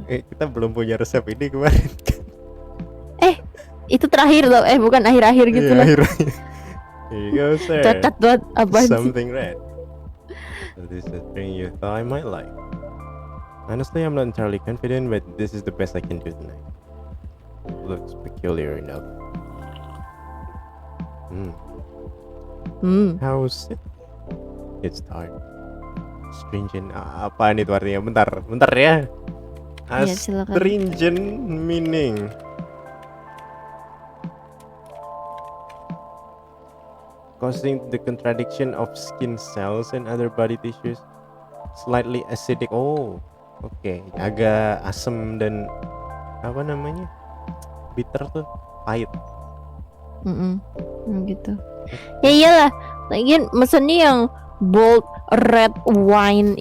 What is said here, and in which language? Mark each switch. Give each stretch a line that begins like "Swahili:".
Indonesian: Kita belum punya resep ini kemarin. Itu terakhir loh, bukan akhir-akhir gitu loh. Akhir-akhir.
English: Here you go, sir.
Indonesian: Cacat buat apa sih?
English: Something red. So this is a drink you thought I might like. Honestly, I'm not entirely confident, but this is the best I can do tonight. Looks peculiar enough. How's it? It's tart. Stringent.
Indonesian: Apaan itu artinya? Bentar ya. Iya, silakan.
English: Astringent meaning. Causing the contraction of skin cells and other body tissues. Slightly acidic. Oh, oke.
Indonesian: Agak asam dan apa namanya?
English: Bitter
Indonesian: tuh, pahit. Gitu. Ya iyalah. Lagian mesennya yang
English: bold red wine.